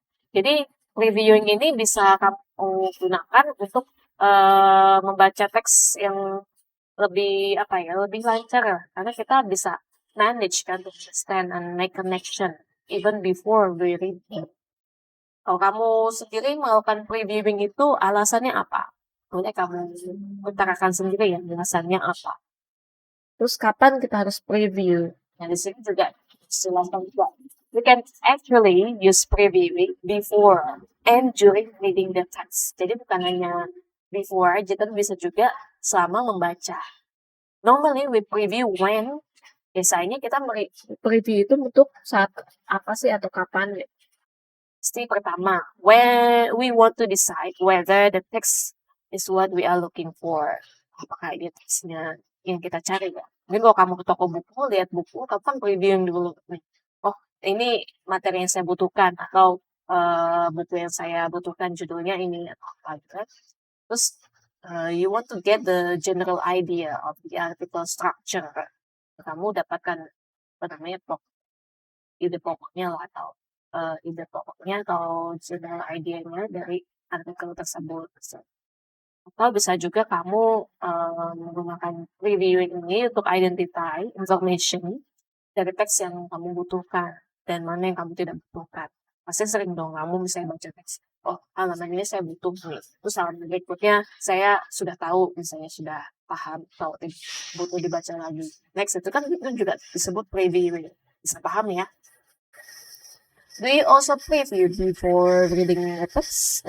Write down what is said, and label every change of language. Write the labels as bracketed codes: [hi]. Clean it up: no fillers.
[id] Jadi reviewing ini bisa kamu gunakan untuk membaca teks yang lebih apa ya lebih lancar lah karena kita bisa manage kan [en] to understand and make connection even before we read it. [id] Kalau kamu sendiri melakukan previewing itu alasannya apa? boleh kamu utarakan sendiri ya alasannya apa. Terus kapan kita harus preview? Nah, di sini juga jelaskan juga. [en] We can actually use previewing before and during reading the text. [id] Jadi bukan hanya before aja, tapi bisa juga selama membaca. [en] Normally we preview when. [id] Biasanya kita preview itu untuk saat apa sih atau kapan? [en] Pasti pertama, when we want to decide whether the text is what we are looking for. [id] Apakah ini teksnya yang kita cari ya? Mungkin kalau kamu ke toko buku, lihat buku, kamu kan previewing dulu nih. Oh, ini materi yang saya butuhkan atau buku yang saya butuhkan judulnya ini atau apa gitu kan. [en] Terus you want to get the general idea of the article structure. [id] Kamu dapatkan apa namanya ide pokoknya lah atau ide pokoknya atau general idea-nya dari artikel tersebut. Atau bisa juga kamu menggunakan previewing ini untuk [en] identify information [id] dari teks yang kamu butuhkan dan mana yang kamu tidak butuhkan. Pasti sering dong kamu misalnya baca teks, oh halaman ini saya butuh nih, terus halaman berikutnya saya sudah tahu, misalnya sudah paham atau butuh dibaca lagi. Next itu kan itu juga disebut previewing, bisa paham ya. [en] Do you also preview before reading a text?